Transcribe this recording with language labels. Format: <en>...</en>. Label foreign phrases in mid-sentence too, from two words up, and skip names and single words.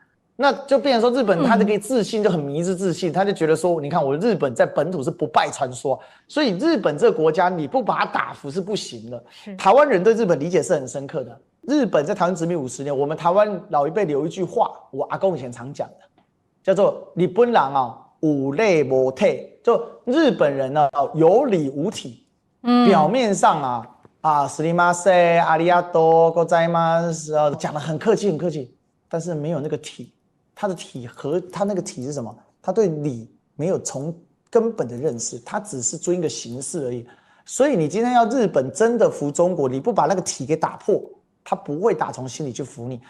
<zh>那就變成說，日本他這個自信就很迷之自信，他就覺得說，你看我日本在本土是不敗傳說，所以日本這個國家你不把它打服是不行的。台灣人對日本理解是很深刻的。日本在台灣殖民50年，我們台灣老一輩留一句話，我阿公以前常講的，叫做日本人啊有禮無體，就日本人呢有理無體，表面上</zh> <ja>すみません、ありがとうございます，</ja> <zh>講得很客氣很客氣，但是沒有那個體。他的體和他那個體是什麼？他對禮沒有從根本的認識，他只是遵一個形式而已。所以你今天要日本真的服中國，你不把那個體給打破，他不會打從心裡去服你。</zh>